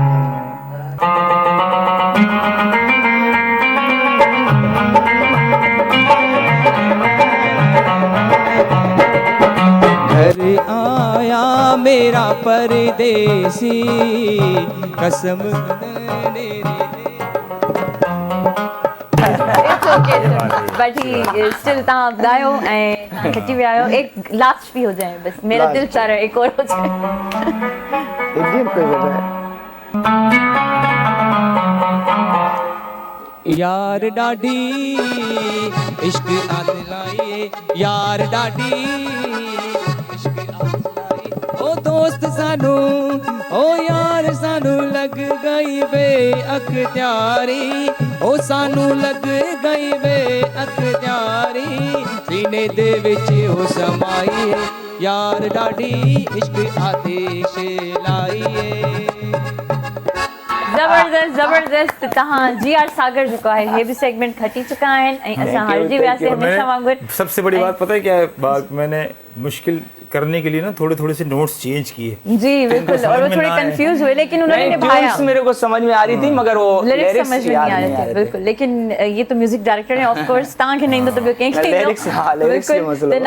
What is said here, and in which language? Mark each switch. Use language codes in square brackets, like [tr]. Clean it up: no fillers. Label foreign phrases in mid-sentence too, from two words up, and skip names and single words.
[hi] घर आया मेरा परदेसी कसम [en] but he still [sd] तव्हां ॿुधायो ऐं खटी विया आहियो [hi] एक लास्ट भी हो जाए बस मेरा दिल चाह रहा है एक और हो जाए इंडियन कोई बोल रहा है। [pa] ਯਾਰ ਡਾਢੀ ਇਸ਼ਕ ਆਦਲਾਈ ਯਾਰ ਡਾਢੀ ਇਸ਼ਕ ਆਦਲਾਈ ਓ ਦੋਸਤ ਸਾਨੂੰ ਓ ਯਾਰ ਸਾਨੂੰ ਲੱਗ ਗਈ ਬੇ ਅਖ਼ਤਿਆਰੀ ਓ ਸਾਨੂੰ ਲੱਗ ਗਈ ਬੇ ਅਖ਼ਤਿਆਰੀ ਸੀਨੇ ਦੇ ਵਿਚ ਓ ਸਮਾਈ ਯਾਰ ਡਾਢੀ ਇਸ਼ਕ ਆਤਿਸ਼ ਲਾਈ। [sd] जबरदस्त जबरदस्त तव्हां जी आर सागर जेको आहे हे बि सेगमेंट खटी चुका आहिनि ऐं असां हारजी वियासीं हमेशह वांगुरु। [hi] सबसे बड़ी बात पता है क्या है बात, मैंने मुश्किल करने के लिए ना थोड़े थोड़े से नोट्स चेंज किए। जी बिल्कुल और वो थोड़े कंफ्यूज हुए लेकिन उन्होंने निभाया। ट्यून्स मेरे को समझ में आ रही थी मगर वो लिरिक्स समझ में नहीं आ रहे थे बिल्कुल लेकिन ये तो म्यूजिक डायरेक्टर है [en] of course [sd] तव्हांखे न ईंदो त ॿियो कंहिंखे ईंदो। लिरिक्स हाँ लिरिक्स जो बिल्कुल मसलो।